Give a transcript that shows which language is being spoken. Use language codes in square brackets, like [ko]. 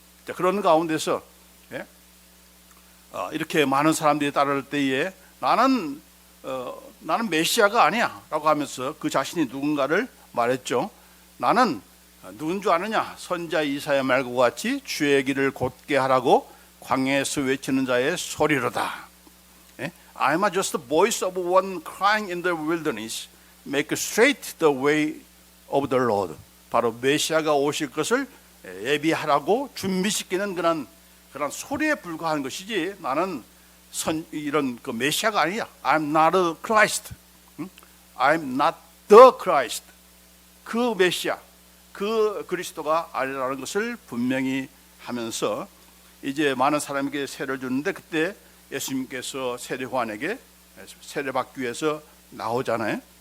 [ko] 자, 그런 가운데서 이렇게 많은 사람들이 따를 때에 나는 메시아가 아니야 라고 하면서 그 자신이 누군가를 말했죠. 나는 누군 줄 아느냐? 선지자 이사야 말과 같이 주의 길을 곧게 하라고 광야에서 외치는 자의 소리로다. [en] I am just the voice of one crying in the wilderness, make straight the way of the Lord. [ko] 바로 메시아가 오실 것을 예비하라고 준비시키는 그런 소리에 불과한 것이지, 나는 이런 그 메시아가 아니야. [en] I'm not a Christ. I'm not the Christ. [ko] 그 메시아, 그 그리스도가 아니라는 것을 분명히 하면서 이제 많은 사람에게 세례를 주는데, 그때 예수님께서 세례 요한에게 세례받기 위해서 나오잖아요.